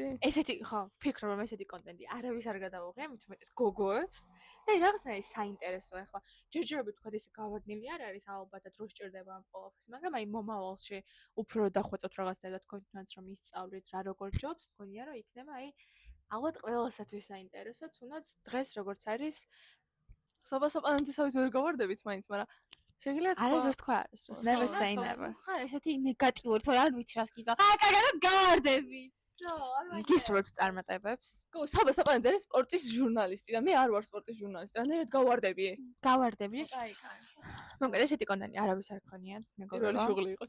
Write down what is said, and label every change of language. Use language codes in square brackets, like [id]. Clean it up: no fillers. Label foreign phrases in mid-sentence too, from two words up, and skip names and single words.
[ka] ესეთი ხო, ვფიქრობ რომ ესეთი კონტენტი არავის არ გადავუღია, მით უმეტეს გოგოებს და რაღაცნაირი საინტერესო ახლა ჯერჯერობით ვთქვათ ესე გავარდნილი არ არის ალბათად რო სჭირდება ამ ყოველთვის, მაგრამ აი მომავალში უფრო დახვეწოთ რაღაცა და თქვენთანაც რომ ისწავლით რა როგორ ჯობს, მგონია რომ იქნება აი ალბათ ყველასათვის საინტერესო, თუნდაც დღეს როგორც არის საბასაპანანძისავით ვერ გავარდებით მაინც, მაგრამ შეგიძლიათ არასდროს თქვა არასდროს. [en] Never say never. [ka] ხარ ესეთი ნეგატიური, თორე არ ვიცი რას გიზა. კარგად გავარდებით. რა, არ მაინც. გისურვებთ წარმატებებს. საბასაპანანძე არის სპორტის ჟურნალისტი და მე არ ვარ სპორტის ჟურნალისტი. რანაირად გავარდები? გავარდები. კაი. მოკლედ ესეთი კონტენტი არავის არ ქონიათ, მეგობრებო. პირველი შუღლი იყო.